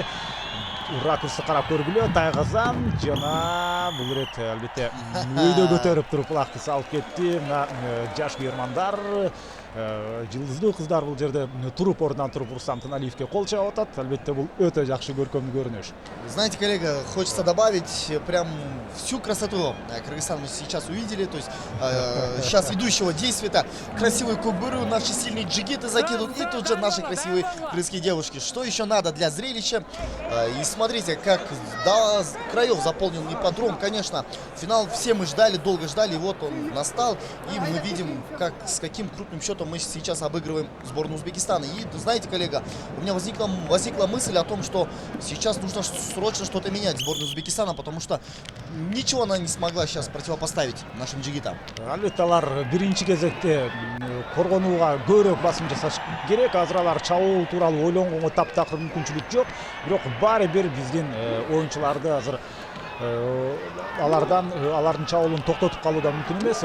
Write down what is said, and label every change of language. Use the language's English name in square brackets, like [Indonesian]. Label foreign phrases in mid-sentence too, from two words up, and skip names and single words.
[Kyrgyz] Ракурсы карап көргүлө, Тайгазан жана бул ирет албетте өйдө көтөрүп туруп улагты салып кетти. Мына жаш күйөрмандар Жылдыздуу кыздар бул жерде туруп ордунан туруп Рустам Тыналиевке кол чаап атат. Албетте бул өтө жакшы көркөмдүү көрүнүш. [Russian] Знаете, коллега, хочется добавить прям всю красоту Кыргызстана мы сейчас увидели. То есть сейчас ведущего действия-то красивый кукбуру, наши сильные джигиты закидывают, и тут же наши красивые крымские девушки. Что еще надо для зрелища? И смотрите, как до краев заполнен ипподром. Конечно, финал все мы ждали, долго ждали, и вот он настал. И мы видим, как, с каким крупным счетом мы сейчас обыгрываем сборную Узбекистана. И знаете, коллега, у меня возникла мысль о том, что сейчас нужно срочно что-то менять в сборной Узбекистана, потому что ничего она не смогла сейчас противопоставить нашим джигитам. [Kyrgyz] Албетте алар биринчи кезекте коргонууга көбүрөөк басым жасаш керек. Азыр алар чабуул тууралуу ойлонгонго таптакыр мүмкүнчүлүк жок. Бирок баары бир биздин оюнчуларды азыр алардын чабуулун токтотуп калуу да мүмкүн эмес.